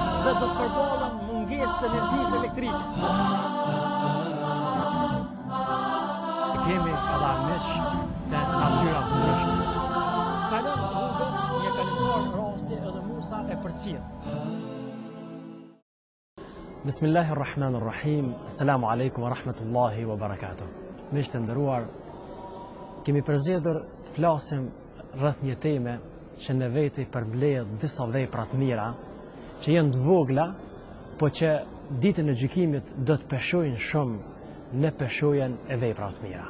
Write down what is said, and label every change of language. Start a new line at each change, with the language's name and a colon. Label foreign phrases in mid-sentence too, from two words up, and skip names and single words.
Albanian: dhe do të përballen mungesë të energjisë elektrike. Kemi edhe armiq të natyra të ndryshme. Kalon rrugës një kalimtar rasti edhe Musa e përcjell.
Arabic: بسم الله الرحمن الرحيم. السلام عليكم ورحمة الله وبركاته.
Albanian: Miq të nderuar, kemi përzgjedhur të flasim rreth një teme që në veti përmbledh disa vepra të mira që janë të vogla, po që ditën e gjykimit do të peshojnë shumë në peshojën e veprave të mira.